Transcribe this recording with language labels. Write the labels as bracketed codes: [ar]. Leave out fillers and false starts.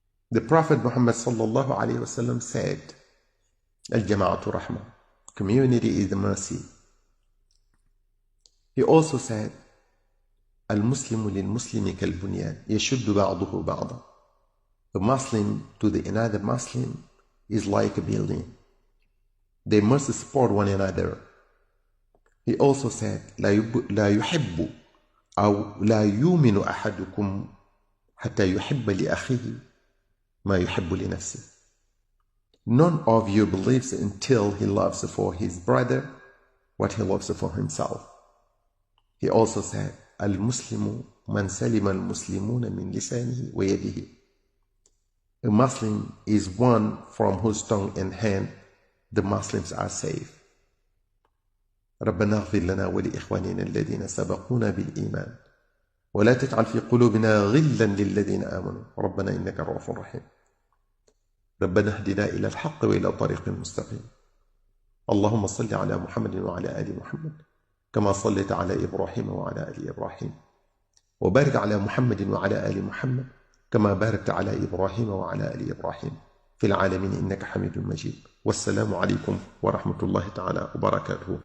[en] The Prophet Muhammad sallallahu alaihi wasallam said, Al-Jama'atu Rahma, community is the mercy. He also said, [ar] Al-Muslimu lil-Muslimi kal-Bunyan, yashuddu ba'duhu ba'da. [en] A Muslim to the another Muslim is like a building. They must support one another. He also said, [ar] لا يحب أو لا يؤمن أحدكم حتى يحب لأخيه ما يحب لنفسه. [en] None of you believes until he loves for his brother what he loves for himself. He also said, [ar] المسلم من سلم المسلمون من لسانه ويده. [en] A Muslim is one from whose tongue and hand the Muslims are safe. [ar] ربنا اغفر لنا ولإخواننا الذين سبقونا بالإيمان ولا تجعل في قلوبنا غلا للذين آمنوا ربنا إنك رؤوف رحيم. ربنا اهدنا إلى الحق وإلى طريق مستقيم. اللهم صل على محمد وعلى آل محمد كما صليت على إبراهيم وعلى آل إبراهيم وبارك على محمد وعلى آل محمد كما باركت على إبراهيم وعلى آل إبراهيم في العالمين إنك حميد مجيد. والسلام عليكم ورحمة الله تعالى وبركاته.